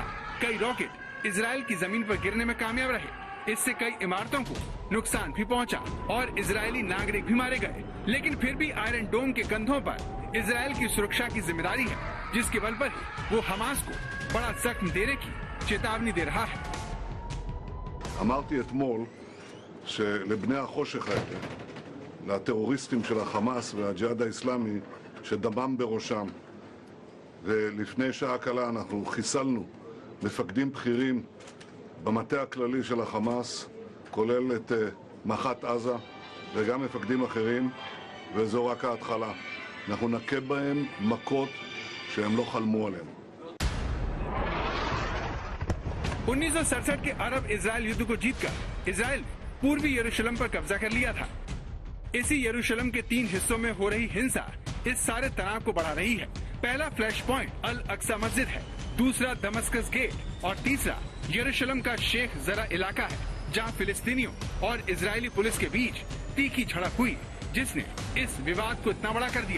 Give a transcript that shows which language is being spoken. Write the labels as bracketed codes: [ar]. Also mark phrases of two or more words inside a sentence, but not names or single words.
[hi] कई रॉकेट इजराइल की जमीन पर गिरने में कामयाब रहे। इससे कई इमारतों को नुकसान भी पहुंचा और इजरायली नागरिक भी मारे गए। लेकिन फिर भी आयरन डोम के कंधों पर इजराइल की सुरक्षा की जिम्मेदारी है, जिसके बल पर वो हमास को बड़ा जख्म देने की चेतावनी दे रहा है। [he] אמרתי אתמול שלבני החושך האלה, לטרוריסטים של החמאס והג'יהאד האסלאמי שדמם בראשם, ולפני שעה קלה אנחנו חיסלנו מפקדים בכירים במטה הכללי של החמאס, כולל את מח"ט עזה וגם מפקדים אחרים, וזו רק ההתחלה. אנחנו נכה בהם מכות שהם לא חלמו עליהן. [hi] 1967 के अरब इजराइल युद्ध को जीतकर इजराइल पूर्वी यरूशलेम पर कब्जा कर लिया था। इसी यरूशलेम के 3 हिस्सों में हो रही हिंसा इस सारे तनाव को बढ़ा रही है। पहला [en] flash point [hi] अल अक्सा मस्जिद है, दूसरा दमस्कस गेट और तीसरा यरूशलेम का शेख जरा इलाका है, जहां फिलिस्तीनियों और इजरायली पुलिस के बीच तीखी झड़प हुई, जिसने इस विवाद को इतना बड़ा कर दिया।